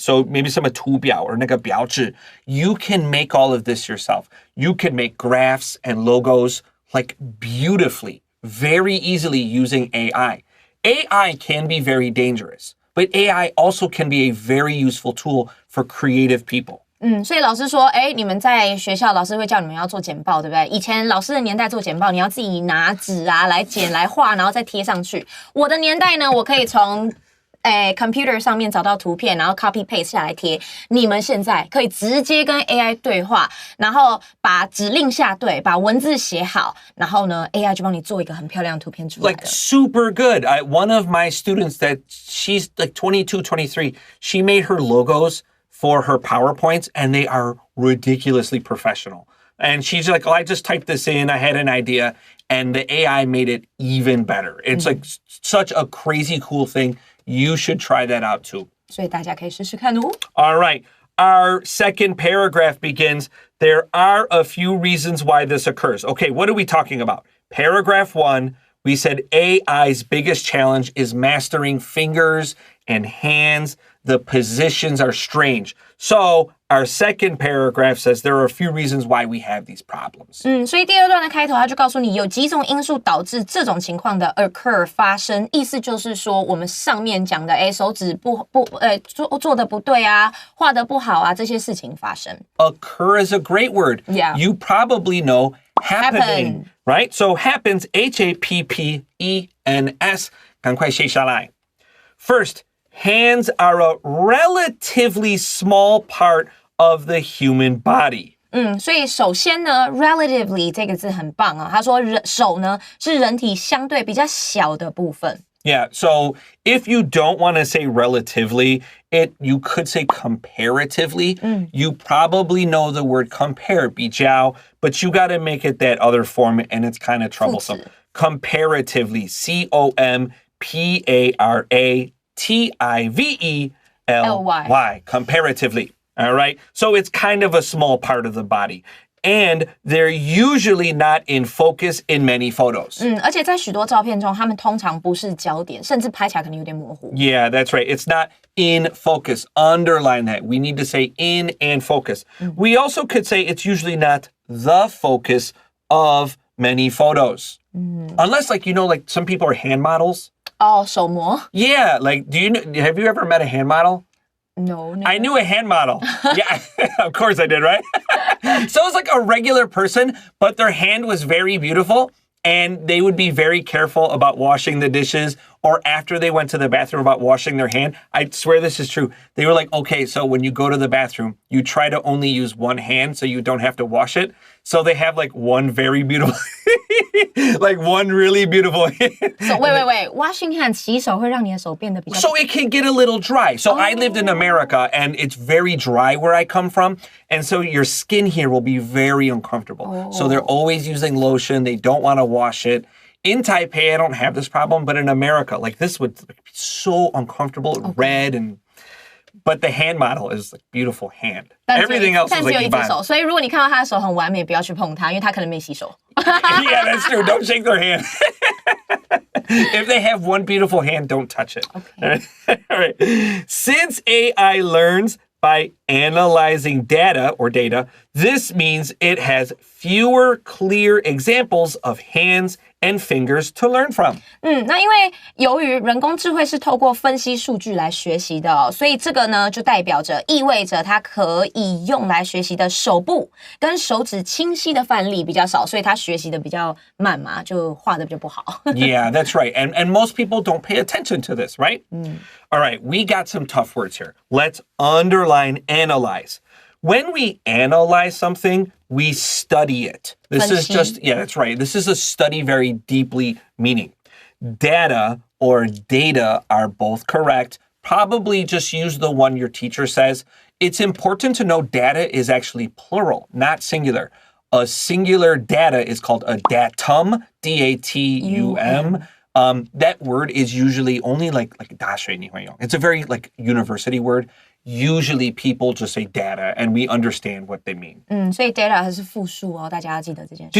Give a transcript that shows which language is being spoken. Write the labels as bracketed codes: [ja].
[en] So maybe some [zh] 图表 [en] or [zh] 那个表纸. [en] You can make all of this yourself. You can make graphs and logos beautifully, very easily using AI. AI can be very dangerous. But AI also can be a very useful tool for creative people. [zh] 所以老师说，你们在学校，老师会叫你们要做简报，对不对？以前老师的年代做简报，你要自己拿纸啊来剪来画，然后再贴上去。我的年代呢，我可以从computer 上面找到图片，然后 copy paste 下来贴。你们现在可以直接跟 AI 对话，然后把指令下对，把文字写好，然后呢 AI 就帮你做一个很漂亮的图片出来的。 [en] Super good. One of my students that she's 22, 23, she made her logos for her PowerPoints and they are ridiculously professional. And she's like, I just typed this in. I had an idea and the AI made it even better. It's such a crazy cool thing. You should try that out too. 所以大家可以试试看哦。 All right. Our second paragraph begins, there are a few reasons why this occurs. Okay, what are we talking about? Paragraph 1, we said AI's biggest challenge is mastering fingers and hands. The positions are strange. So our second paragraph says there are a few reasons why we have these problems. [zh] 所以第二段的开头他就告诉你有几种因素导致这种情况的 occur 发生，意思就是说我们上面讲的手指做的不对啊，画的不好啊，这些事情发生。 [en] Occur is a great word. Yeah. You probably know happening, right? So happens, H-A-P-P-E-N-S. [zh] 赶快写下来. [en] First, hands are a relatively small part of the human body. [zh] 所以首先呢 relatively 这个字很棒啊，他说手呢是人体相对比较小的部分。 [en] Yeah, so if you don't want to say relatively, you could say comparatively. You probably know the word compare, 比较, but you got to make it that other form and it's kind of troublesome. Comparatively, C-O-M-P-A-R-A-T-I-V-E-L-Y, comparatively. All right, so it's kind of a small part of the body. And they're usually not in focus in many photos. [zh] 而且在许多照片中，他们通常不是焦点，甚至拍起来可能有点模糊。 [en] Yeah, that's right. It's not in focus. Underline that. We need to say in and focus. We also could say it's usually not the focus of many photos. Unless, like, like some people are hand models. [zh] 手模 [en] Yeah, like, have you ever met a hand model? No, never. I knew a hand model. Yeah, of course I did, right? So it's like a regular person, but their hand was very beautiful, and they would be very careful about washing the dishes, or after they went to the bathroom about washing their hand. I swear this is true. They were like, okay, so when you go to the bathroom, you try to only use one hand so you don't have to wash it. So they have like one very beautiful, like one really beautiful hand. So wait. Washing hands [zh] 洗手会让你的手变得比较 [en] So it can get a little dry. So I lived in America, and it's very dry where I come from. And so your skin here will be very uncomfortable. So they're always using lotion. They don't want to wash it. In Taipei, I don't have this problem, but in America, like this would be so uncomfortable, red, but the hand model is like beautiful hand. Everything else is like [zh] 一只手，所以如果你看到他的手很完美，不要去碰他，因为他可能没洗手。 [en] Yeah, that's true. Don't shake their hand. If they have one beautiful hand, don't touch it. Okay. All right. Since AI learns by analyzing data, this means it has fewer clear examples of hands and fingers to learn from. [zh] 那因为由于人工智慧是透过分析数据来学习的所以这个呢就意味着它可以用来学习的手部跟手指清晰的范例比较少，所以它学习的比较慢嘛，就画的比较不好。 [en] Yeah, that's right. And most people don't pay attention to this, right? All right, we got some tough words here. Let's underline analyze. When we analyze something, we study it. This is just, that's right. This is a study very deeply meaning. Data or data are both correct. Probably just use the one your teacher says. It's important to know data is actually plural, not singular. A singular data is called a datum, D-A-T-U-M. That word is usually only like [zh] 大学你会用. [en] It's a very like university word. Usually people just say data and we understand what they mean. [zh] 所以 data 还是复数哦，大家要记得这件事。